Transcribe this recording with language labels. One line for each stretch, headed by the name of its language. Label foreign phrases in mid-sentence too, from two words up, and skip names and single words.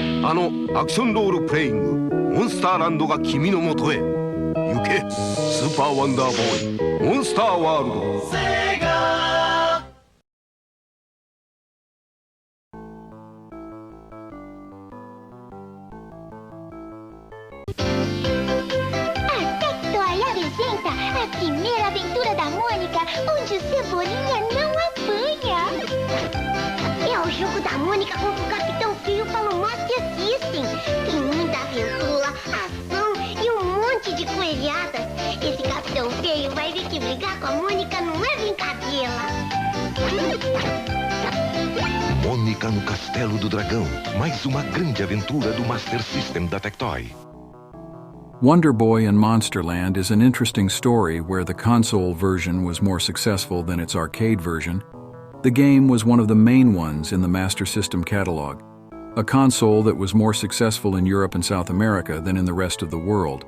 Japanese: あのアクションロールプレイングモンスターランドが君のもとへ行けスーパーワンダーボーイモンスターワールドセガ
Portuguese: Tectoy apresenta a primeira aventura da Mônica, onde o Cebolinha não apanha. É o jogo da Mônica contra o Capitão Feio para o Master System. Tem muita aventura, ação e monte de coelhadas. Esse Capitão Feio vai ver que brigar com a Mônica não é brincadeira. Mônica no Castelo do Dragão, mais uma grande aventura do Master System da Tectoy.
English: Wonderboy and Monsterland is an interesting story where the console version was more successful than its arcade version. The game was one of the main ones in the Master System catalog, a console that was more successful in Europe and South America than in the rest of the world.